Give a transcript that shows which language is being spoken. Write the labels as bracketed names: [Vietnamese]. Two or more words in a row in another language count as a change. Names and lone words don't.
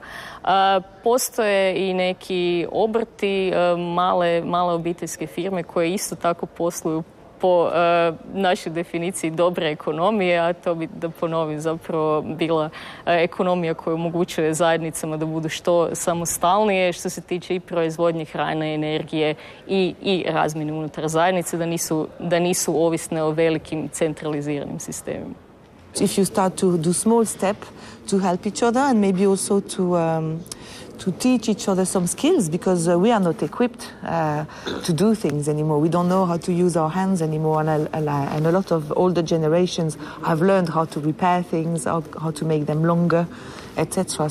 [Croatian] Postoje i neki obrti, male obiteljske firme koje isto tako posluju po našoj definiciji dobre ekonomije, a to bi, da ponovim, zapravo bila ekonomija koja omogućuje zajednicama da budu što samostalnije što se tiče i proizvodnje hrane, energije i razmjene unutar zajednice, da nisu ovisne o velikim centraliziranim sistemima. [English] If you start to do small step to help each other and maybe also to teach each other some skills, because we are not equipped to do things anymore. We don't know how to use our hands anymore, and a lot of older generations have learned how to repair things, how to make them longer, etc.